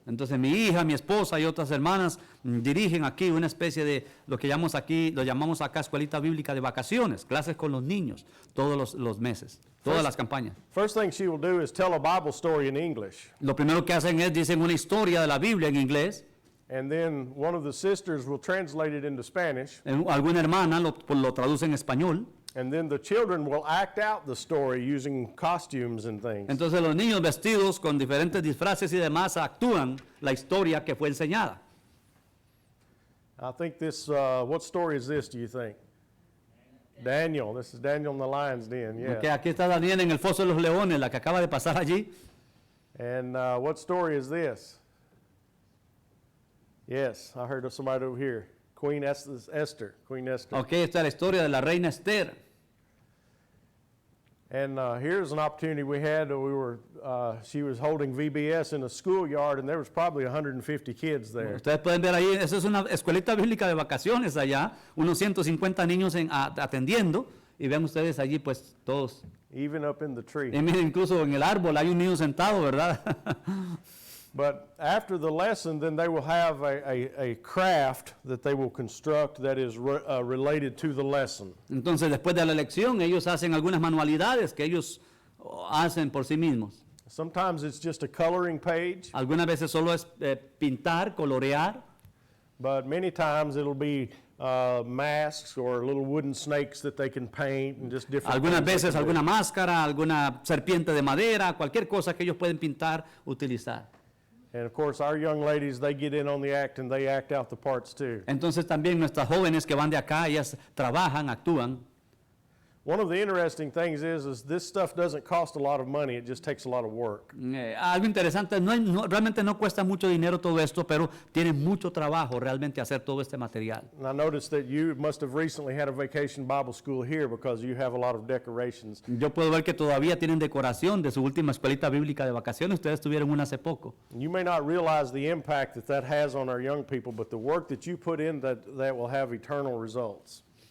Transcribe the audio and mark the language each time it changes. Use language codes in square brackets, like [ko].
[es] Entonces mi hija, mi esposa y otras hermanas dirigen aquí una especie de lo llamamos acá escuelita bíblica de vacaciones, clases con los niños todos los meses, todas las campañas. [en] First thing she will do is tell a Bible story in English. [es] Lo primero que hacen es dicen una historia de la Biblia en inglés. [en] And then one of the sisters will translate it into Spanish. [es] Alguna hermana lo traduce en español. [en] And then the children will act out the story using costumes and things. [es] Entonces los niños vestidos con diferentes disfraces y demás actúan la historia que fue enseñada. [en] I think this, what story is this, do you think? Daniel. This is Daniel in the lion's den, yeah. [es] Okay, aquí está Daniel en el foso de los leones, la que acaba de pasar allí. [en] And what story is this? Yes, I heard of somebody over here. Queen Esther. [es] Okay, esta es la historia de la reina Esther. [en] And here's an opportunity we had. She was holding VBS in a schoolyard, and there was probably 150 kids there. [es] Ustedes pueden ver ahí, esa es una escuelita bíblica de vacaciones allá, unos 150 niños atendiendo, y ven ustedes allí pues todos. [en] Even up in the tree. [es] Y miren, incluso en el árbol hay un niño sentado, ¿verdad? [en] But after the lesson, then they will have a craft that they will construct that is related to the lesson. [es] Entonces, después de la lección, ellos hacen algunas manualidades que ellos hacen por sí mismos. [en] Sometimes it's just a coloring page. [es] Algunas veces solo es pintar, colorear. [en] But many times it'll be masks or little wooden snakes that they can paint and just different. [es] Algunas veces alguna máscara, alguna serpiente de madera, cualquier cosa que ellos pueden pintar, utilizar. [en] And of course, our young ladies, they get in on the act and they act out the parts too. [es] Entonces también nuestras jóvenes que van de acá, ellas trabajan, actúan. [en] One of the interesting things is this stuff doesn't cost a lot of money, it just takes a lot of work. [es] Algo interesante, realmente no cuesta mucho dinero todo esto, pero tiene mucho trabajo realmente hacer todo este material. [en] And I noticed that you must have recently had a vacation Bible school here because you have a lot of decorations. [es] Yo puedo ver que todavía tienen decoración de su última escuelita bíblica de vacaciones, ustedes tuvieron una hace poco. [en] You may not realize the impact that has on our young people, but the work that you put in that will have eternal results.